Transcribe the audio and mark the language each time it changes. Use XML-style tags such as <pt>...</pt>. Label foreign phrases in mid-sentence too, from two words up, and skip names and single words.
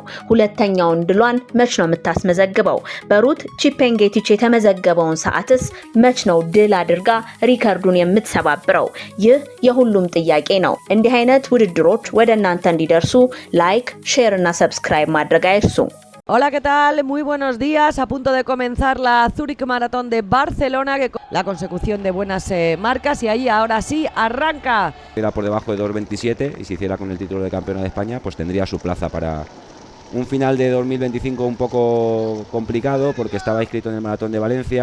<am>ሁለተኛውን ድሏን መች ነው የምታስመዘግበው? በሩት ቺፔንጌቲች የተመዘገበውን ሰዓትስ መች ነው ድል አድርጋ ሪከርዱን የምትሰባብረው? ይህ የሁሉም ጥያቄ ነው። እንዲህ አይነት ውድድሮች ወደ እናንተ እንዲደርሱ ላይክ፣ ሼር እና ሰብስክራይብ ማድረግ አይርሱ።</am> <es>Hola, ¿qué tal? Muy buenos días. A punto de comenzar la Zurich Maratón de Barcelona, la consecución de buenas marcas y ahí ahora sí arranca. Era por debajo de 2.27 y si hiciera con el título de campeona de España, pues tendría su plaza para un final de 2025 un poco complicado porque estaba inscrito en el Maratón de Valencia.</es>